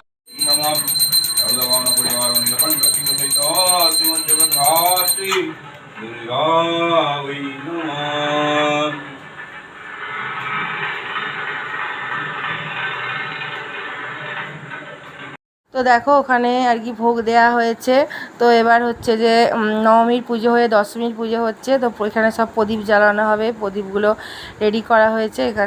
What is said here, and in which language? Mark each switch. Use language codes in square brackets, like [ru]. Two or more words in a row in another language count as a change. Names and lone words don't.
[sa] नमः सर्वभवන परिवार निकंठ शिवसहित श्रीमद् जगद्धात्री दुर्गा वै नमः। [bn] তো দেখো ওখানে আর কি ভোগ দেয়া হয়েছে। তো এবার হচ্ছে যে নবমীর পুজো হয়ে দশমীর পুজো হচ্ছে। তো এখানে সব প্রদীপ জ্বালানো হবে, প্রদীপগুলো রেডি করা হয়েছে এখানে।